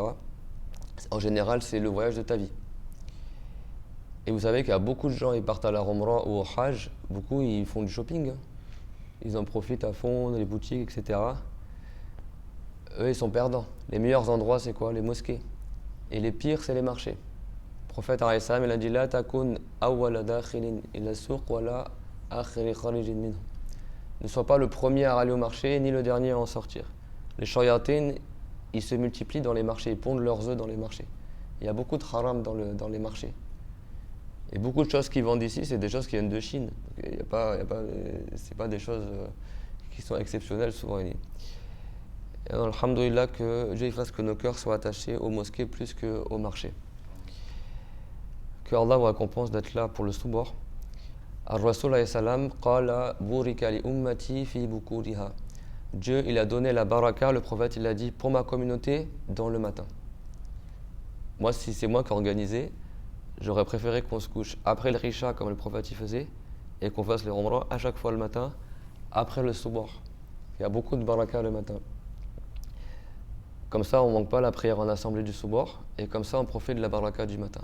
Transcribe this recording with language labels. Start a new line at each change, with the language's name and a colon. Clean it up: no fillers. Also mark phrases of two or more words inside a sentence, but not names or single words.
French: En général, c'est le voyage de ta vie. Et vous savez qu'il y a beaucoup de gens, ils partent à la Umrah ou au Hajj, beaucoup, ils font du shopping. Ils en profitent à fond, les boutiques, etc. Eux, ils sont perdants. Les meilleurs endroits, c'est quoi ? Les mosquées. Et les pires, c'est les marchés. Le prophète, il a dit «
Arabic: لا تكن أول داخل إلى سوق ولا آخر خارج منه
French: » Ne sois pas le premier à aller au marché, ni le dernier à en sortir. Les shayatin, ils se multiplient dans les marchés, ils pondent leurs œufs dans les marchés. Il y a beaucoup de haram dans les marchés. Et beaucoup de choses qui vendent ici, c'est des choses qui viennent de Chine. C'est pas des choses qui sont exceptionnelles souvent. Et alors, alhamdoulilah, que Dieu fasse que nos cœurs soient attachés aux mosquées plus qu'aux marchés. Que Allah vous récompense d'être là pour le soubor.
Arabic: الرسول عليه السلام قال بورك لأمتي في بكورها.
French: Dieu, il a donné la baraka, le prophète, il a dit pour ma communauté dans le matin. Moi, si c'est moi qui ai organisé, j'aurais préféré qu'on se couche après le Risha comme le prophète y faisait et qu'on fasse les Umrah à chaque fois le matin après le soubor. Il y a beaucoup de baraka le matin. Comme ça, on ne manque pas la prière en assemblée du soubor et comme ça, on profite de la baraka du matin.